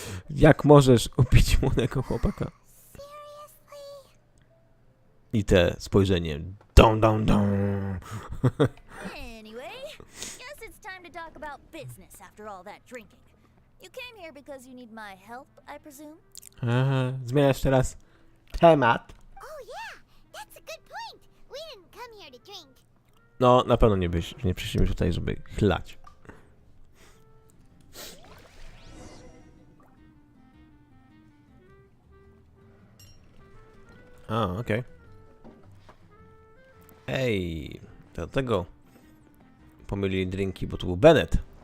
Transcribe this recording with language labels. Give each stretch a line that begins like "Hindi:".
Polish: Jak możesz upić młodego chłopaka? I te spojrzenie. Dum.
English: Anyway, guess it's time to talk about business after all that drinking. You came here because you need my help, I presume?
Polish: Zmieniasz teraz temat.
English: Oh yeah, that's a good point. We didn't come here to drink.
Polish: No, na pewno nie przyszliśmy tutaj, żeby chlać. A, okej. Ej, dlatego pomylili drinki, bo tu był Bennett.